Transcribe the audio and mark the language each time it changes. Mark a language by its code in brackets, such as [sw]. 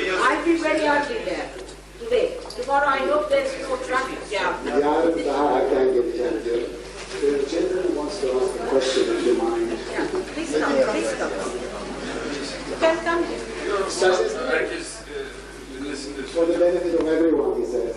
[en] I'll be very early there today. Tomorrow I hope there is no traffic jam. [tr] Yarın daha erken geleceğim diyorum. [en] The gentleman wants to ask a question, if you mind. Yeah, please come, please come. You can come here. [tr] Herkes dinlesin de. [en] For the benefit of everyone, he says.